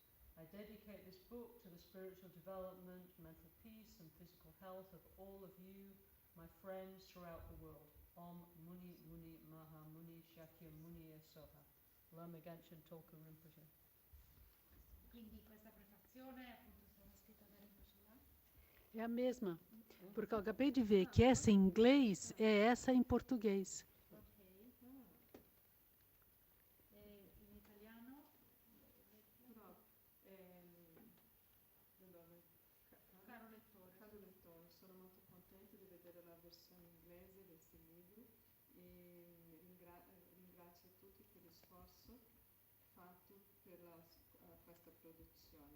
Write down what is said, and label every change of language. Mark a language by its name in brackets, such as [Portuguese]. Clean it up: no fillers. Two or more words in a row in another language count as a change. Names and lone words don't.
[English] I dedicate this book to the spiritual development, mental peace and physical health of all of you, my friends throughout the world. [Sanskrit] Om Muni Muni Maha Muni Shakya Muni Soha. Lama Ganchen Tolku Rinpoche. [Italian] Quindi questa prefazione appunto è stata scritta da Rinpoche là. [Portuguese] É a mesma, porque eu acabei de ver que essa em inglês é essa em português. [Italian] Ok. E in italiano? Caro lettore. Caro lettore, sono molto contento di vedere la versione inglese di questo libro e ringrazio tutti per lo sforzo fatto per questa produzione.